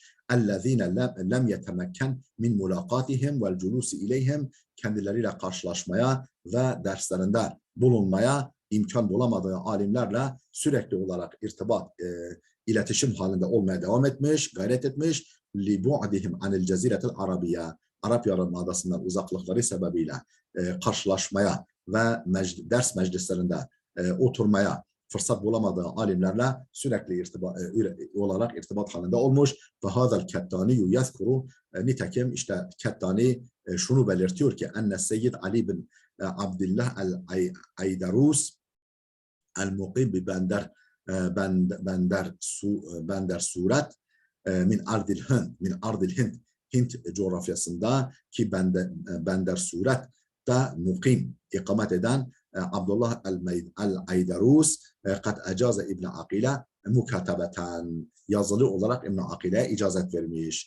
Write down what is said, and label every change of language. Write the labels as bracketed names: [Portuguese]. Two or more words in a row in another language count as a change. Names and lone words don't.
[Arabic] الذين لم يتمكن من ملاقاتهم والجلوس إليهم, [Turkish] kendileriyle karşılaşmaya ve derslerinde bulunmaya imkan bulamadığı alimlerle sürekli olarak iletişim halinde olmaya devam etmiş, gayret etmiş. [Arabic] لِبُعْدِهِمْ عَنِ الْجَزِيرَةِ الْعَرَبِيَّةِ, [Turkish] Arap Yarımadası'ndan uzaklıkları sebebiyle karşılaşmaya ve ders meclislerinde oturmaya fırsat bulamadığı alimlerle sürekli irtibat halinde olmuş. [Arabic] وَهَذَا الْكَتَّانِيُّ يَذْكُرُ, [Turkish] nitekim işte Kettani şunu belirtiyor ki [Arabic] أن السيد علي بن عبد الله العيدروس المقيم ب [Turkish] Bender Suret [Arabic] من أرض الهند [Turkish] coğrafyasında ki Bender Suret'te mukim ikamet eden Abdullah el-Aydarus [Arabic] قد أجاز ابن عقيلة مكاتبة, [Turkish] yazılı olarak İbn Akile'ye icazet vermiş.